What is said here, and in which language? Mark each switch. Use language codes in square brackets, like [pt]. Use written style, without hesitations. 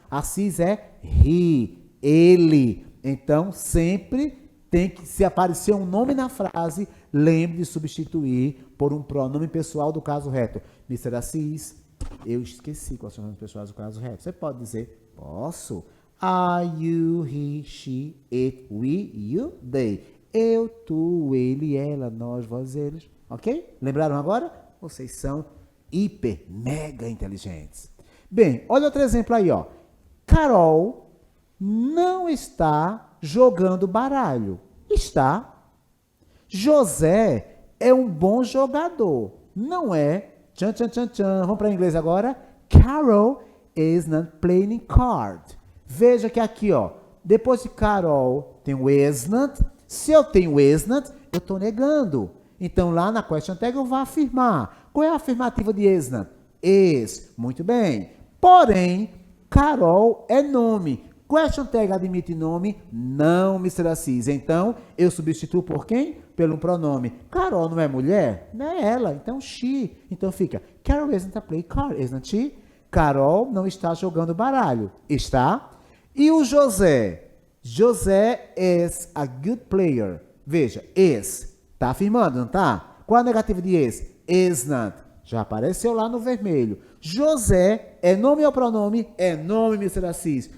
[pt] Assis é he, ele. Então, sempre tem que, se aparecer um nome na frase, lembre de substituir por um pronome pessoal do caso reto. Mr. Assis, eu esqueci quais são os nomes pessoais do caso reto. Você pode dizer, posso. [en] I, you, he, she, it, we, you, they. [pt] Eu, tu, ele, ela, nós, vós, eles. Ok? Lembraram agora? Vocês são hiper, mega inteligentes. Bem, olha outro exemplo aí, ó. Carol não está jogando baralho. Está. José é um bom jogador. Não é. Tchan, tchan, tchan, tchan. Vamos para inglês agora. [en] Carol is not playing card. [pt] Veja que aqui, ó, depois de Carol tem o [en] is not. [pt] Se eu tenho [en] is not, [pt] eu estou negando. Então, lá na question tag eu vou afirmar. Qual é a afirmativa de [en] is not? [pt] Is. Muito bem. Porém, Carol é nome. Question tag admite nome? Não, Mr. Assis. Então, eu substituo por quem? Pelo pronome. Carol não é mulher? Não é ela. Então, she. Então, fica [en] Carol isn't a play card, isn't she? [pt] Carol não está jogando baralho. Está? E o José? [en] José is a good player. [pt] Veja, is. Está afirmando, não está? Qual a negativa de [en] is not. [pt] Já apareceu lá no vermelho. José é nome ou pronome? É nome, Mr. Assis.